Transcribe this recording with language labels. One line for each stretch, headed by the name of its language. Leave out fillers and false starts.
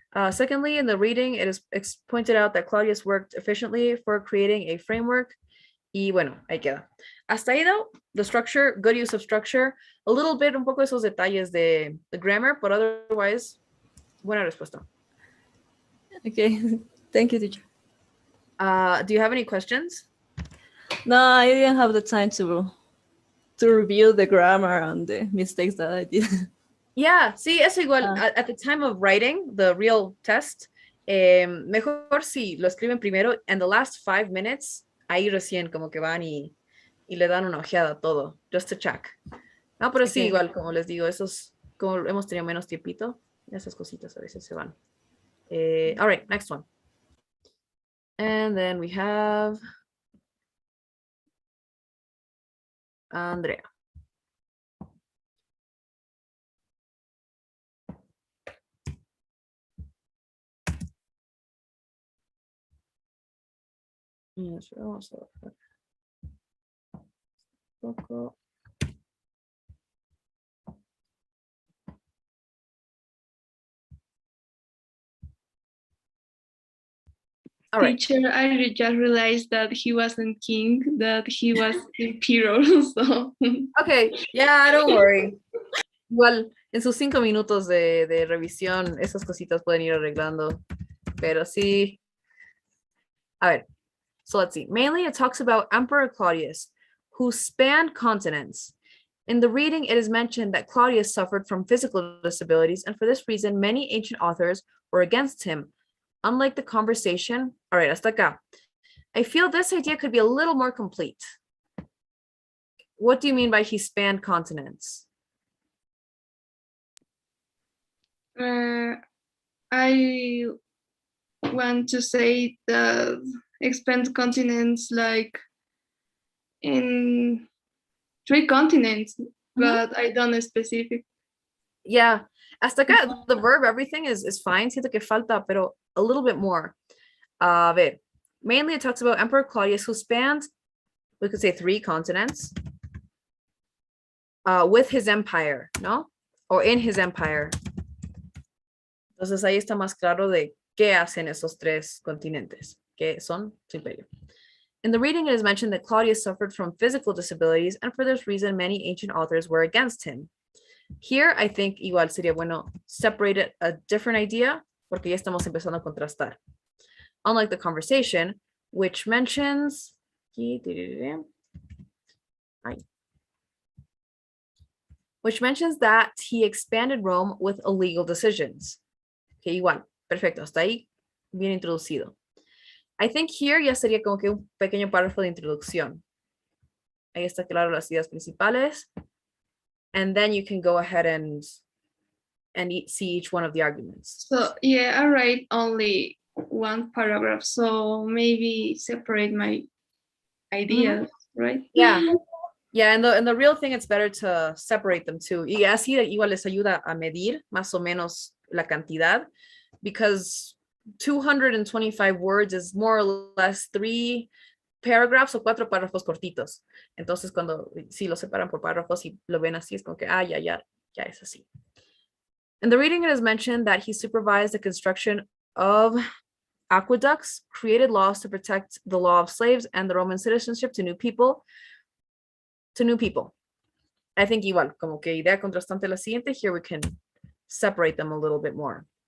English: Secondly, in the reading, it is pointed out that Claudius worked efficiently for creating a framework.
Spanish: Y bueno, ahí queda. Hasta ahí,
English: though, the structure, good use of structure, a little bit,
Spanish: un poco esos detalles de
English: the grammar, but otherwise,
Spanish: buena respuesta.
English: Okay. Thank you, teacher. Do you have any questions? No, I didn't have the time to review the grammar and the mistakes that I did.
Spanish: Yeah, sí, eso igual. Ah.
English: At the time of writing the real test,
Spanish: mejor si lo escriben primero,
English: and the last 5 minutes,
Spanish: ahí recién como que van y le dan una ojeada a todo,
English: just to check.
Spanish: No, pero sí,
English: Okay.
Spanish: igual, como les digo, esos, como hemos tenido menos tiempito, esas cositas a veces se van.
English: All right, next one. And then we have Andrea.
Spanish: Yes, vamos a ver. Poco.
English: All right. Teacher, I just realized that he wasn't king, that he was emperor. So Okay, yeah, don't worry.
Spanish: Igual, en sus 5 minutos de revisión, esas cositas pueden ir arreglando. Pero sí. A ver.
English: So let's see. Mainly, it talks about Emperor Claudius, who spanned continents. In the reading, it is mentioned that Claudius suffered from physical disabilities, and for this reason, many ancient authors were against him. Unlike the conversation, all right,
Spanish: hasta acá.
English: I feel this idea could be a little more complete. What do you mean by he spanned continents? I want to say that expand continents like in 3 continents, but I don't know specific. Yeah,
Spanish: hasta acá,
English: the verb, everything is fine.
Spanish: Siento que falta, pero
English: a little bit more. A ver, mainly it talks about Emperor Claudius, who spanned, we could say 3 continents, with his empire, ¿no? Or in his empire.
Spanish: Entonces ahí está más claro de qué hacen esos 3 continentes, que son su imperio.
English: In the reading, it is mentioned that Claudius suffered from physical disabilities, and for this reason, many ancient authors were against him. Here, I think
Spanish: igual sería bueno
English: separate it a different idea,
Spanish: porque ya estamos empezando a contrastar.
English: Unlike the conversation, which mentions, that he expanded Rome with illegal decisions.
Spanish: Okay, igual, perfecto, hasta ahí bien introducido.
English: I think here
Spanish: ya sería como que un pequeño párrafo de introducción. Ahí está claro las ideas principales.
English: And then you can go ahead and see each one of the arguments. So yeah, I write only 1 paragraph, so maybe separate my ideas, right? Yeah. Yeah, and the real thing, it's better to separate them too.
Spanish: Y así igual les ayuda a medir más o menos la cantidad,
English: because 225 words is more or less 3 paragraphs
Spanish: o 4 párrafos cortitos. Entonces, si lo separan por párrafos y lo ven así, es como que, ya es así.
English: In the reading, it is mentioned that he supervised the construction of aqueducts, created laws to protect the law of slaves and the Roman citizenship to new people. I think
Spanish: igual, como que idea contrastante la siguiente,
English: here we can separate them a little bit more.